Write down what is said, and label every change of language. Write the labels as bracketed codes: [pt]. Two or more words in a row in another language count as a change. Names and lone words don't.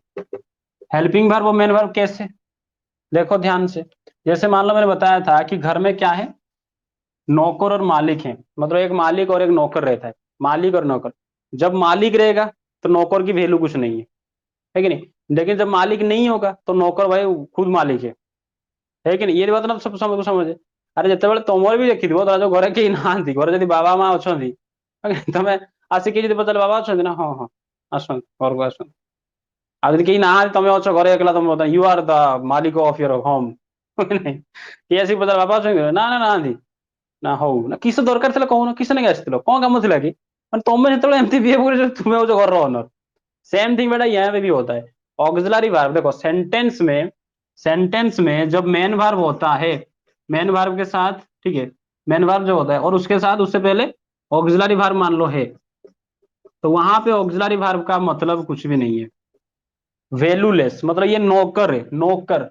[en] helping verb [hi] और [en] main verb [hi] कैसे, देखो ध्यान से, जैसे मान लो मैंने बताया था कि घर में क्या है, नौकर और मालिक है, मतलब एक मालिक और एक नौकर रहता है, मालिक और नौकर। जब मालिक रहेगा तो नौकर की वैल्यू कुछ नहीं है कि नहीं। लेकिन जब मालिक नहीं होगा तो नौकर भाई खुद मालिक है कि नहीं, ये बात ना सब समझे। [or] अरे ଯେତେବେଳେ ତମର ବି ଦେଖିଥିବ, ଧର ଯୋଉ ଘରେ କେହି ନାହାନ୍ତି, ଘରେ ଯଦି ବାବା ମା ଅଛନ୍ତି, ତମେ ଆସିକି ଯଦି ପଚାରିଲେ ବାବା ଅଛନ୍ତି ନା, ହଁ ହଁ ଆସନ୍ତୁ ଘରକୁ ଆସନ୍ତୁ। ଆଉ ଯଦି କେହି ନାହାନ୍ତି, ତମେ ଅଛ ଘରେ ଏକଲା, ତମେ [en] you are the malik of your home, [or] କେହି ଆସିକି ପଚାରିଲେ ବାବା ଅଛନ୍ତି, ନା ନା ନାହାନ୍ତି, ନା ହଉ ନା, କିସ ଦରକାର ଥିଲା କହୁନ, କିସ ନେଇକି ଆସିଥିଲ, କଣ କାମ ଥିଲା କି, ମାନେ ତମେ ଯେତେବେଳେ ଏମିତି ବିହେव କରୁଛ, ତୁମେ ହଉଛ ଘରର ଓନର। [en] same thing [hi] बेटा यहाँ पे भी होता है। [en] auxiliary verb [hi] देखो, सेंटेंस में जब [en] main verb [hi] होता है, [en] main verb [hi] के साथ, ठीक है, [en] main verb [hi] जो होता है और उसके साथ उससे पहले [en] auxiliary verb [hi] मान लो है, तो वहां पे [en] auxiliary verb [hi] का मतलब कुछ भी नहीं है, वैल्यूलेस, मतलब ये नौकर है, नौकर।